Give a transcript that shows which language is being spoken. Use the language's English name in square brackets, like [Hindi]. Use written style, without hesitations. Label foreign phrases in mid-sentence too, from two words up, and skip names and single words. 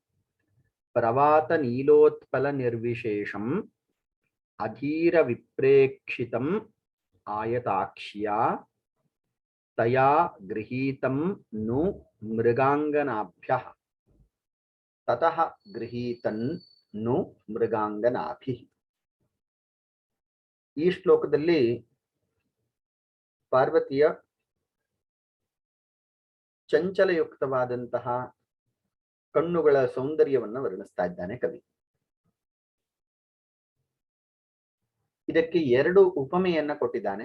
[Sanskrit] प्रवातनीलोत्पलनिर्विशेषम् अधीरविप्रेक्षितम् आयताक्ष्या तया गृहीतं नु मृगाङ्गनाभ्यः ततः गृहीतन् नु मृगाङ्गनाभिः। [Kannada] ಈ ಶ್ಲೋಕದಲ್ಲಿ ಪಾರ್ವತಿಯ ಚಂಚಲಯುಕ್ತವಾದಂತಹ ಕಣ್ಣುಗಳ ಸೌಂದರ್ಯವನ್ನು ವರ್ಣಿಸ್ತಾ ಇದ್ದಾನೆ ಕವಿ. ಇದಕ್ಕೆ ಎರಡು ಉಪಮೆಯನ್ನ ಕೊಟ್ಟಿದ್ದಾನೆ.